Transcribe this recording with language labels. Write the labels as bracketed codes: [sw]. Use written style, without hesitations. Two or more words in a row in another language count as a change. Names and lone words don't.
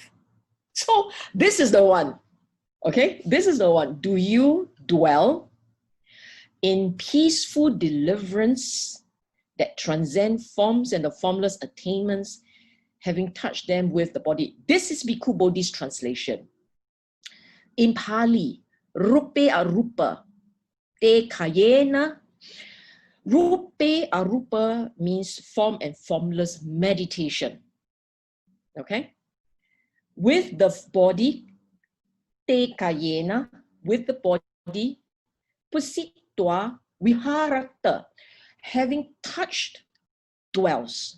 [en] So this is the one, okay? This is the one. Do you dwell in peaceful deliverance that transcend forms and the formless attainments, having touched them with the body? This is Bhikkhu Bodhi's translation. In Pali, [pi] rupe arupa te kayena. Rupe arupa [en] means form and formless meditation. Okay? With the body, [pi] te kayena, [en] with the body, [pi] pusitva viharata, [en] having touched, dwells.